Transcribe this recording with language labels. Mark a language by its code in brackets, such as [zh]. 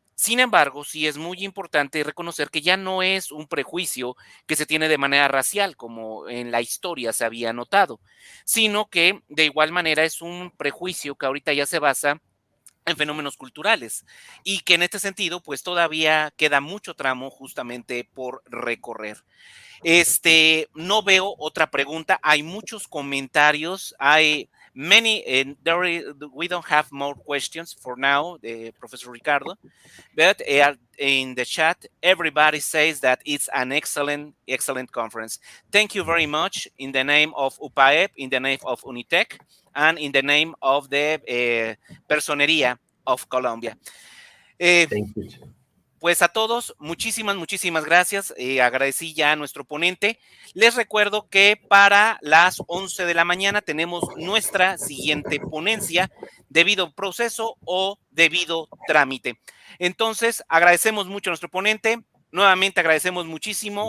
[es] Sin embargo, sí es muy importante reconocer que ya no es un prejuicio que se tiene de manera racial, como en la historia se había notado, sino que de igual manera es un prejuicio que ahorita ya se basa en fenómenos culturales y que en este sentido pues todavía queda mucho tramo justamente por recorrer. No veo otra pregunta. Hay muchos comentarios. [en] Hay many, we don't have more questions for now, Professor Ricardo. But in the chat, everybody says that it's an excellent, excellent conference. Thank you very much in the name of UPAEP, in the name of Unitec, and in the name of the Personería of Colombia. Thank you. [es] Pues a todos, muchísimas, muchísimas gracias. Agradecí ya a nuestro ponente. Les recuerdo que para las 11 de la mañana tenemos nuestra siguiente ponencia, debido proceso o debido trámite. Entonces, agradecemos mucho a nuestro ponente. Nuevamente agradecemos muchísimo